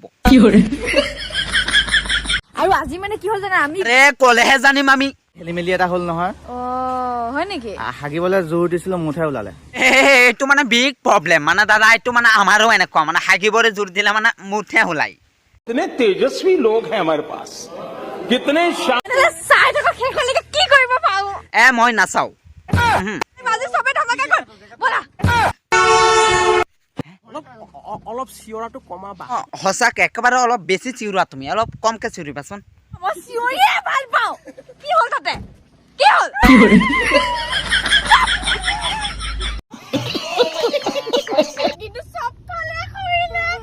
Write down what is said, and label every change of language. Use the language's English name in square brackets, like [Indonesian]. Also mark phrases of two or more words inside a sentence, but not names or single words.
[Assamese] কি হৰে আৰু আজি মানে কি হ'ল জানা আমি ৰে কলেহে জানিম আমি খেলিমেলি এটা হল নহয় হয় নেকি হাগিবলৈ জোৰ দিছিলো মুঠে ওলালে এইটো মানে [English] big problem [Assamese] মানে দাদা এইটো মানে আমাৰো এনেকুৱা মানে হাগিবৰে জোৰ দিলে মানে মুঠে ওলাই [Hindi] इतने तेजस्वी लोग हैं हमारे पास कितने [Assamese] চাই থাকক শেষ হ'লেকে কি কৰিব পাও মই নাচাও আজি সবে ধামাকা কৰ বলা অলপ চিঞৰাটো কমাবা সঁচাকে একেবাৰে অলপ বেছি চিউৰা তুমি অলপ কমকে চিউৰিবাচোন মই চিঞৰিয়ে ভাল পাও কি হ'ল তাতে কি হ'ল কিন্তু সব ফালে কৰিলে